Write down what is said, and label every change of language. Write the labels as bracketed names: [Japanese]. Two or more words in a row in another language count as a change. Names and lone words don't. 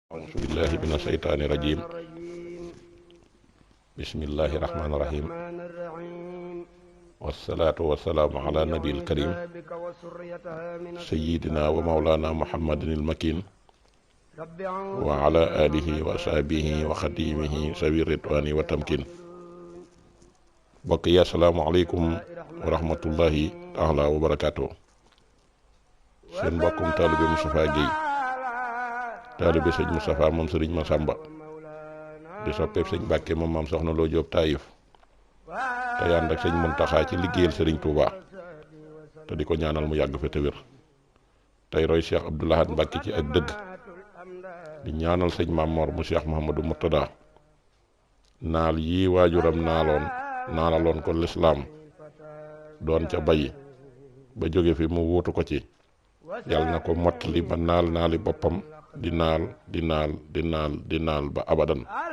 [Arabic] أعوذ بالله من الشيطان الرجيم بسم الله الرحمن الرحيم والصلاة والسلام على نبي الكريم سيدنا ومولانا محمد المكين وعلى آله وأصحابه وخديمه سوي الرضوان والتمكين. بقي السلام عليكم ورحمة الله تعالى وبركاته. [Wolof] seen mbokkum taalibe Moustapha Guèye taalibe sëñ Moustapha moom sëriñ Massamba di soppeeb sëñ Mbàkke moom maam soxna Loo Jóob Taayif te ànd ak sëñ Muntaxa ci liggéeyal sëriñ Touba te di ko ñaanal mu yàgg fa te wér tey roy Cheikh Abdoul Ahad Mbàkke ci ak dëgg di ñaanal sëñ Mamor mu Cheikh Mouhamadou Murtada naal yii waajuram naalaloon ko lislaam doon ca bay ba jóge fi mu wuutu ko ci yàlla na ko mottali ba naali boppam di naal ba abadan.